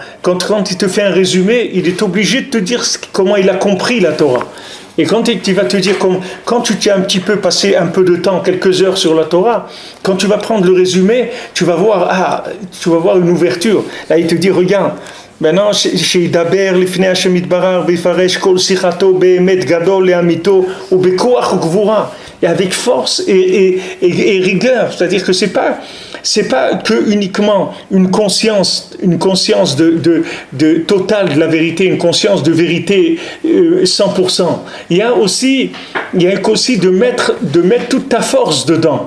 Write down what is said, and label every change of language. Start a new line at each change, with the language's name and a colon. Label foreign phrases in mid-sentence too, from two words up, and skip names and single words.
French: Quand il te fait un résumé, il est obligé de te dire comment il a compris la Torah. Et quand il va te dire, quand tu t'es un petit peu passé un peu de temps, quelques heures sur la Torah, quand tu vas prendre le résumé, tu vas voir une ouverture. Là, il te dit, regarde, maintenant,
Hebrew: שידבר לפני השם יתברך ויפרש כל שיחתו באמת גדול לאמיתו ובכוח וגבורה,
French: et avec force et rigueur. C'est-à-dire que c'est pas que uniquement une conscience de totale de la vérité, une conscience de vérité 100%. Il y a aussi de mettre toute ta force dedans.